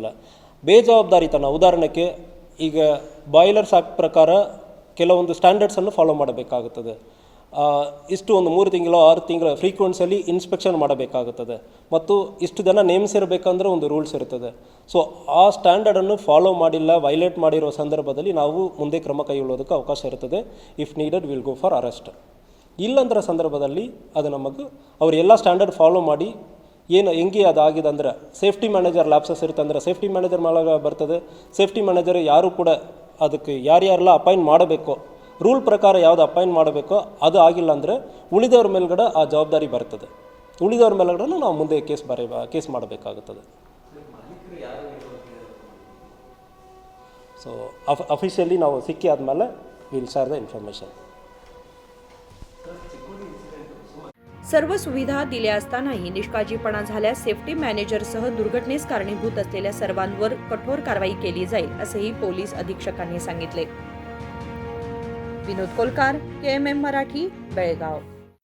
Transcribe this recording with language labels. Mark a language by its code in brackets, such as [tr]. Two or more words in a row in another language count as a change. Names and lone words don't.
[kn] ಬೇಜವಾಬ್ದಾರಿತನ ಉದಾಹರಣೆಗೆ ಈಗ ಬಾಯ್ಲರ್ಸ್ ಆ್ಯಕ್ಟ್ ಪ್ರಕಾರ ಕೆಲವೊಂದು ಸ್ಟ್ಯಾಂಡರ್ಡ್ಸನ್ನು ಫಾಲೋ ಮಾಡಬೇಕಾಗುತ್ತದೆ। ಇಷ್ಟು ಒಂದು 3 ತಿಂಗಳು 6 ತಿಂಗಳ ಫ್ರೀಕ್ವೆನ್ಸಿಯಲ್ಲಿ ಇನ್ಸ್ಪೆಕ್ಷನ್ ಮಾಡಬೇಕಾಗುತ್ತದೆ ಮತ್ತು ಇಷ್ಟು ಜನ ನೇಮಿಸಿರಬೇಕಂದ್ರೆ ಒಂದು ರೂಲ್ಸ್ ಇರ್ತದೆ। ಸೊ ಆ ಸ್ಟ್ಯಾಂಡರ್ಡನ್ನು ಫಾಲೋ ಮಾಡಿಲ್ಲ, ವೈಲೇಟ್ ಮಾಡಿರೋ ಸಂದರ್ಭದಲ್ಲಿ ನಾವು ಮುಂದೆ ಕ್ರಮ ಕೈಗೊಳ್ಳೋದಕ್ಕೆ ಅವಕಾಶ ಇರ್ತದೆ। [en] If needed will go for arrest. [kn] ಇಲ್ಲಂದ್ರ ಸಂದರ್ಭದಲ್ಲಿ ಅದು ನಮಗೆ ಅವರು ಎಲ್ಲ ಸ್ಟ್ಯಾಂಡರ್ಡ್ ಫಾಲೋ ಮಾಡಿ ಹೆಂಗೆ ಅದಾಗಿದೆ ಅಂದರೆ [en] safety manager lapses [kn] ಇರುತ್ತೆ ಅಂದರೆ [en] safety manager [kn] ಮೇಲೆ ಬರ್ತದೆ। [en] safety manager [kn] ಯಾರು ಕೂಡ ಅದಕ್ಕೆ ಯಾರ್ಯಾರೆಲ್ಲ ಅಪಾಯಿಂಟ್ ಮಾಡಬೇಕು, ರೂಲ್ ಪ್ರಕಾರ ಯಾವುದು ಅಪಾಯಿಂಟ್ ಮಾಡಬೇಕೋ ಅದು ಆಗಿಲ್ಲ ಅಂದರೆ ಉಳಿದವ್ರ ಮೇಲ್ಗಡೆ ಆ ಜವಾಬ್ದಾರಿ ಬರ್ತದೆ। ಉಳಿದವ್ರ ಮೇಲ್ಗಡೆ ನಾವು ಮುಂದೆ ಕೇಸ್ ಮಾಡಬೇಕಾಗುತ್ತದೆ। ಸೊ ಅಫಿಷಿಯಲಿ ನಾವು ಸಿಕ್ಕಿ ಆದಮೇಲೆ [en] will share the information. [mr] सर्व सुविधा दिल्या असतानाही निष्काळजीपणा झाल्यास सेफ्टी मॅनेजरसह दुर्घटनेस कारणीभूत असलेल्या सर्वांवर कठोर कारवाई केली जाईल असेही पोलीस अधीक्षकांनी सांगितले। विनोद कोलकार, KMM मराठी, बेळगाव।